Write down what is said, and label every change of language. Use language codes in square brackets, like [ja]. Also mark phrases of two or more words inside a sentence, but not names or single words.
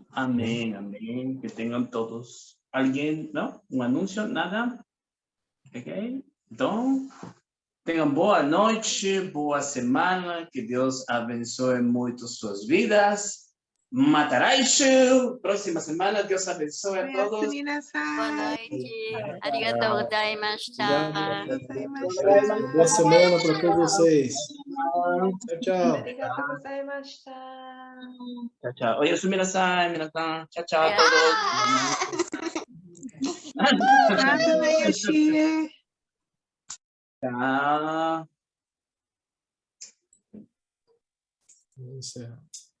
[pt] Amém, amém. Que tenham todos. Alguém, não? Um anúncio? Nada? Ok? Então, tenham boa noite, boa semana. Que Deus abençoe muito suas vidas. [ja] また来週. [pt] Próxima semana, Deus abençoe a todos. [ja] おやすみなさい。 [pt] Boa noite. [ja] ありがとうございました. [pt] Boa semana para todos vocês. Tchau, tchau. [ja] ありがとうございました。 [pt] Tchau, tchau. [ja] おやすみなさい、皆さん. [pt] Tchau, tchau a todos. Nada, né, Yoshie? Tchau. Vamos encerrar.